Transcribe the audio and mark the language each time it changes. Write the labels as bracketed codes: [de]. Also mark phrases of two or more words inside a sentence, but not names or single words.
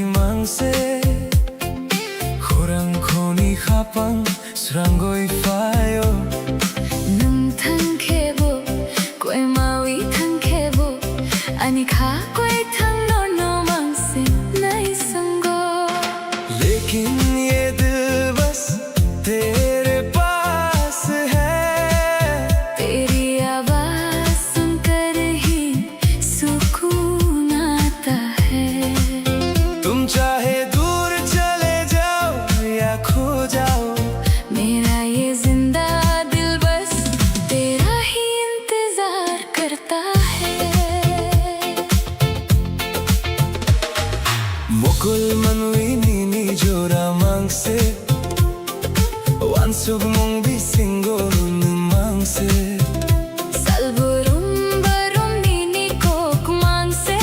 [trp] mangse Khorang khoni khapang srangoi fayo Nung thang khebo koi mawi thang khebo ani kha koi thang no mang se nai sango [hi] लेकिन ये दिल बस तेरे पास है तेरी आवाज सुनकर ही सुकून आता है तुम चाहे दूर चले जाओ या खो जाओ मेरा ये जिंदा दिल बस तेरा ही इंतजार करता है [trp] Mokul manwi nini jora mangse Wansug mong bisingo nung mangse Salburum barum nini kok mang se